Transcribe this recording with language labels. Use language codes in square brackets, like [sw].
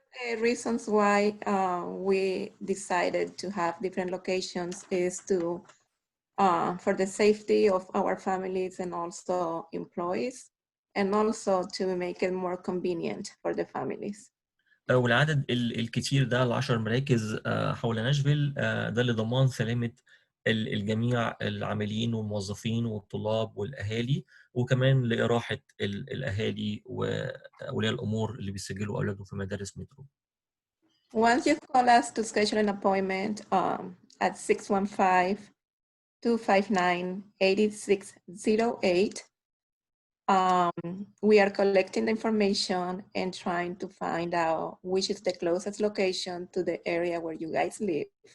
[en] The reasons why we decided to have different locations is to for the safety of our families and also employees, and also to make it more convenient for the families. [ar] والعدد الكتير ده ال10 مراكز حول ناشفيل ده لضمان سلامة الجميع العاملين والموظفين والطلاب والأهالي، وكمان لإراحة الأهالي وأولياء الأمور اللي بيسجلوا أولادهم في مدارس مترو. [en] Once you call us to schedule an appointment at 615-259-8608, we are collecting the information and trying to find out which is the closest location to the area where you guys live.